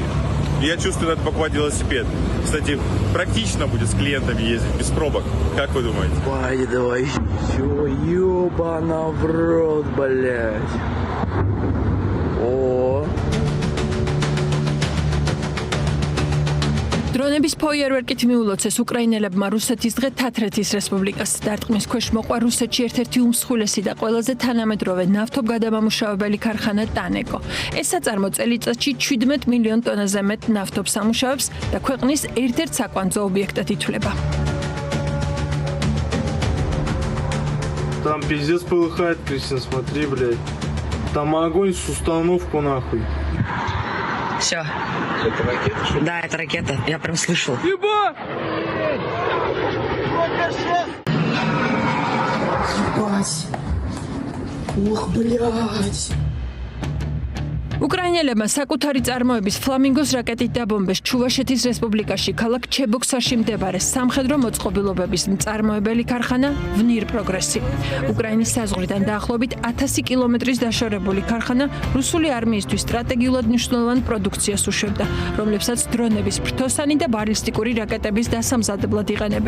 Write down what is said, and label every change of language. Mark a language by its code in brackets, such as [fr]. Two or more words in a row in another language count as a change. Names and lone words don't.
[ru] Я чувствую, надо покупать велосипед. Кстати, практично будет с клиентами ездить, без пробок. Как вы думаете? Давай. Все, ёбана в рот, блядь. О. [ka] დრონების ფოიერვერკით მიულოცეს უკრაინელებმა რუსეთის დღე თათრეთის რესპუბლიკას. დარტყმის ქვეშ მოყვა რუსეთში ერთ-ერთი უმსხვილესი და ყველაზე თანამედროვე ნავთობგადამამუშავებელი ქარხანა ტანეკო. ეს საწარმო წელიწადში 17 მილიონ ტონაზე მეტ ნავთობს ამუშავებს და ქვეყნის ერთ-ერთ საკვანძო ობიექტად ითვლება. [ru] Там пиздец полыхает, Кристина, смотри, блядь. Там огонь с установку, нахуй. Все. Это ракета, что ли? Да, это ракета. Я прям слышал. Ебать! Ебать. Ух, блядь. [ka] უკრაინელებმა საკუთარი წარმოების ფლამინგოს რაკეტით დაბომბეს ჩუვაშეთის რესპუბლიკაში ქალაქ ჩებოქსაში მდებარე სამხედრო მოწყობილობების მწარმოებელი ქარხანა ვნիր პროგრესი. უკრაინის საზღვრიდან დაახლოებით 1000 კილომეტრის დაშორებული ქარხანა რუსული არმიისთვის სტრატეგიულად მნიშვნელოვან პროდუქციას უშვებდა, რომლებსაც დრონების ფრთოსანი და ბალისტიკური რაკეტების დასამზადებლად იყენებენ.